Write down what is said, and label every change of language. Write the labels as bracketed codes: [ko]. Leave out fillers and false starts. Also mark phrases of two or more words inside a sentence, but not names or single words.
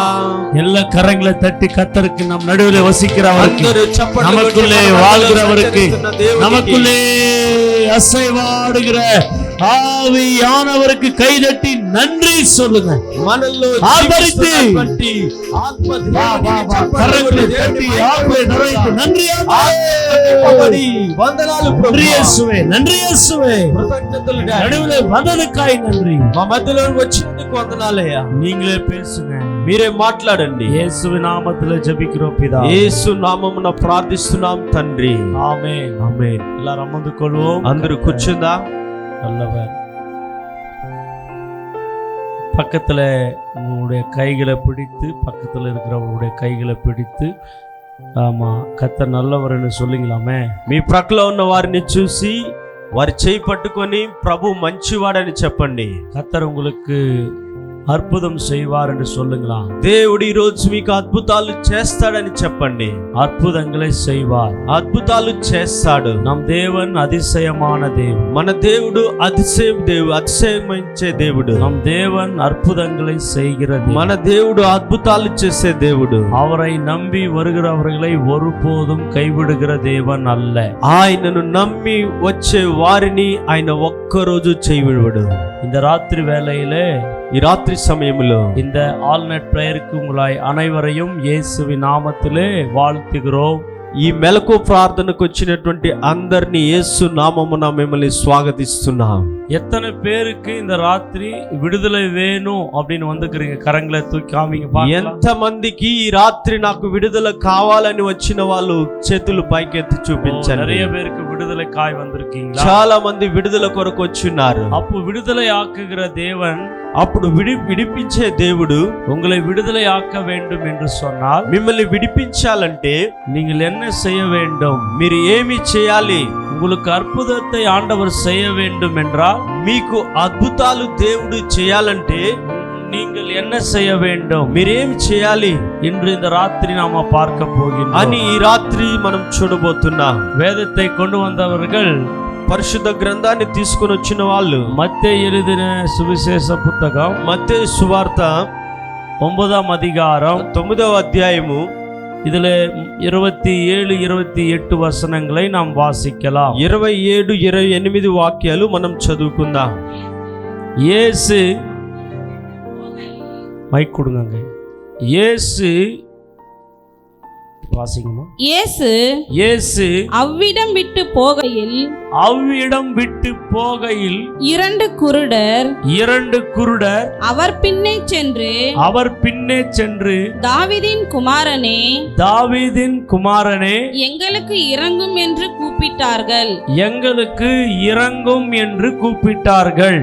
[ta] எல்லா கரங்களை தட்டி கர்த்தருக்கு நம் நடுவில் வசிக்கிறவருக்கு, நமக்குள்ளே வாழ்கிறவருக்கு, நமக்குள்ளே அசைவாடுகிற ஆவியானவருக்கு கைதட்டி நன்றி சொல்லுங்க. ஆதரித்து கரங்களை தட்டி ஆவியை நிறைத்து நன்றி இயேசுவே, நன்றி இயேசுவே, நடுவில் வந்ததுக்காய் நன்றி, [te] మధ్యలో వచ్చినందుకు వందనాలయ్యా. [ta] நீங்களே பேசுங்க, [te] మీరే మాట్లాడండి. [ta] இயேசுவின் நாமத்தில் ஜெபிக்கிறோம் பிதா. [te] యేసు నామమున ప్రార్థిస్తున్నాం తండ్రి. [ta] ஆமென். [te] ఆమేన్. [ta] எல்லாரும் அமர்ந்து கொள்வோம். [te] అందరూ కూర్చుందా. [ta] நல்லவர். பக்கத்துல உங்களுடைய கைகளை பிடித்து, பக்கத்துல இருக்கிறவங்களுடைய கைகளை பிடித்து, ஆமா கர்த்தர் நல்லவர்னு சொல்லுங்களாமே. [te] మీ ప్రక్కలో ఉన్న వారిని చూసి వారి చేయి పట్టుకొని ప్రభు మంచివాడని చెప్పండి. [ta] கர்த்தர் உங்களுக்கு அற்புதம் செய்வார் என்று சொல்லுங்களா. [te] దేవుడు ఈ రోజు మీకు అద్భుతాలు చేస్తాడని చెప్పండి. [ta] அற்புதங்களை செய்வார், [te] అద్భుతాలు చేస్తాడు. [ta] நம் தேவன் அதிசயமான தேவன். [te] మన దేవుడు అతిశయమించే దేవుడు. [ta] நம் தேவன் அற்புதங்களை செய்கிறது. [te] మన దేవుడు అద్భుతాలు చేసే దేవుడు. [ta] அவரை நம்பி வருகிறவர்களை ஒருபோதும் கைவிடுகிற தேவன் அல்ல. [te] ఆయనను నమ్మి వచ్చే వారిని ఆయన ఒక్కరోజు చేయవిడడు. [ta] இந்த ராத்திரி வேளையிலே, [te] ఈ రాత్రి సమయంలో [ta] இந்த [en] all night prayer [ta] உங்களை அனைவரையும் இயேசுவின் நாமத்திலே வாழ்த்துகிறோம். [te] ఈ మెలకు ప్రార్థనకు వచ్చినటువంటి అందరినీ యేసు నామమున మిమ్మల్ని స్వాగతిస్తున్నాం. [ta] எத்தனை பேருக்கு இந்த ராத்திரி விடுதலை வேணும் அப்படின்னு வந்துக்கிறீங்க? கரங்களை தூக்கி காமிங்க பார்க்கலாம். [te] ఎంత మందికి ఈ రాత్రి నాకు విడుదల కావాలని వచ్చిన వాళ్ళు చేతులు పైకెత్తి చూపించండి. [ta] நிறைய பேருக்கு விடுதலை காய் வந்திருக்கீங்களா? [te] చాలా మంది విడుదల కొరకు వచ్చున్నారు. [ta] அப்போ விடுதலை ஆக்குகிற தேவன், [te] అప్పుడు విడిపించే దేవుడు [ta] உங்களை விடுதலை ஆக்க வேண்டும் என்று சொன்னால், [te] మిమ్మల్ని విడిపించాలంటే [ta] நீங்கள் என்ன செய்ய வேண்டும்? [te] మీరు ఏమి చేయాలి? [ta] உங்களுக்கு அற்புதத்தை ஆண்டவர் செய்ய வேண்டும் என்றால், [te] మీకు అద్భుతాలు దేవుడు చేయాలంటే [ta] நீங்கள் என்ன செய்ய வேண்டும்? [te] మీరేం చేయాలి? [ta] இன்று இந்த ராத்திரி நாம பார்க்க போகிறோம். [te] అని ఈ రాత్రి మనం చూడబోతున్నాం. [ta] வேதத்தை கொண்டு வந்தவர்கள், [te] పరిశుద్ధ గ్రంథాన్ని తీసుకొని వచ్చిన వాళ్ళు, [ta] மத்தேயு எழுதின சுவிசேஷ புத்தகம், [te] మత్తయి సువార్త [ta] 9ஆம் அதிகாரம் [te] 9వ అధ్యాయము, [ta] இதுல 27, 28 வசனங்களை நாம் வாசிக்கலாம். [te] 27, 28 వాక్యాలు మనం చదువుకుందాం. [ta] இயேசு, மைக் கொடுங்க. இயேசு வாசிங்கம்மா. இயேசு அவ்விடம் விட்டு போகையில் இரண்டு குருடர் அவர் பின்னே சென்று தாவீதின் குமாரனே எங்களுக்கு இறங்கும் என்று கூப்பிட்டார்கள்.